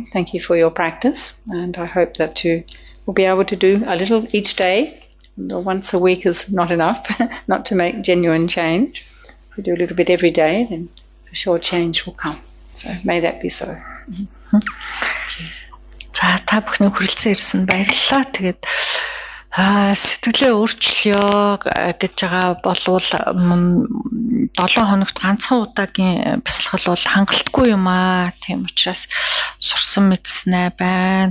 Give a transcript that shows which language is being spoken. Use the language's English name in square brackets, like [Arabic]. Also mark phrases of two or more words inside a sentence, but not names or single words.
[English] Thank you for your practice, and I hope that you will be able to do a little each day. Once a week is not enough, not to make genuine change. If you do a little bit every day, then for sure change will come. So may that be so. [Mongolian] За та бүхний хүрэлцэн ирсэн баярлалаа. Тэгээд сэтгэлээ өөрчлөё гэж байгаа болвол 7 хоногт ганцхан удаагийн бясалгал бол хангалтгүй юм аа. Тийм учраас сурсан мэдснэ байна.